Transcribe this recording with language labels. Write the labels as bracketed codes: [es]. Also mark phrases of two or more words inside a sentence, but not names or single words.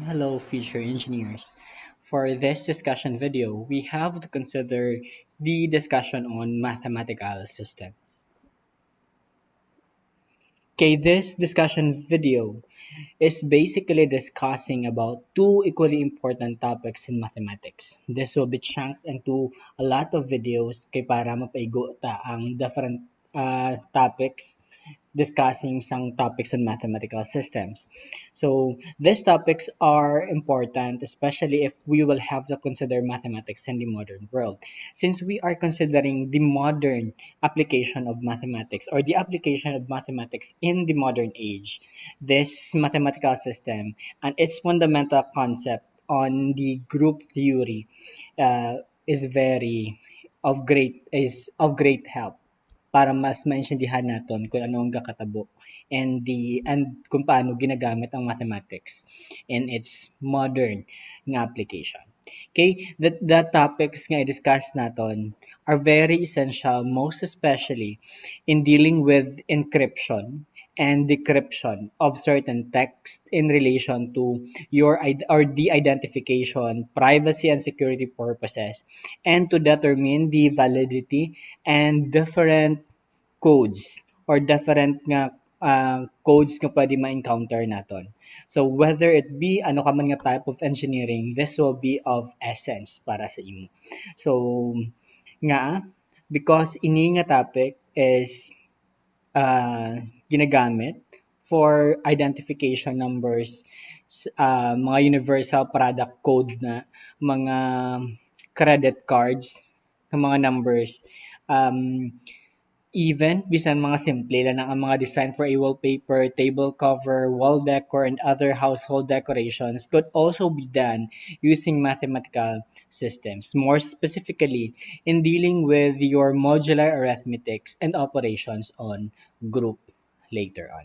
[en] Hello future engineers. For this discussion video, we have to consider the discussion on mathematical systems. Okay, this discussion video is basically discussing about two equally important topics in mathematics. This will be chunked into a lot of videos [hil] kay para mapaigo ta ang [en] different topics discussing some topics on mathematical systems. So these topics are important, especially if we will have to consider mathematics in the modern world. Since we are considering the modern application of mathematics or the application of mathematics in the modern age, this mathematical system and its fundamental concept on the group theory uh, is of great help [hil] para mas maintindihan natin kung ano ang kakatabo [en] and [tl] kung paano ginagamit ang [en] mathematics in its modern nga application. Okay, the topics [hil] nga i-discuss naton [en] are very essential, most especially in dealing with encryption and decryption of certain text in relation to or the identification, privacy and security purposes, and to determine the validity and different codes or different nga codes nga pwede ma-encounter naton. So whether it be [hil] ano ka man nga [en] type of engineering, this will be of essence [hil] para sa imo. [en] So nga because [hil] ini nga [en] topic is ginagamit for identification numbers, [hil] mga [en] universal product code na mga credit cards, ng mga numbers, um, even [hil] bisan mga simple lang ang mga [en] design for a wallpaper, table cover, wall decor, and other household decorations could also be done using mathematical systems. More specifically, in dealing with your modular arithmetics and operations on group later on.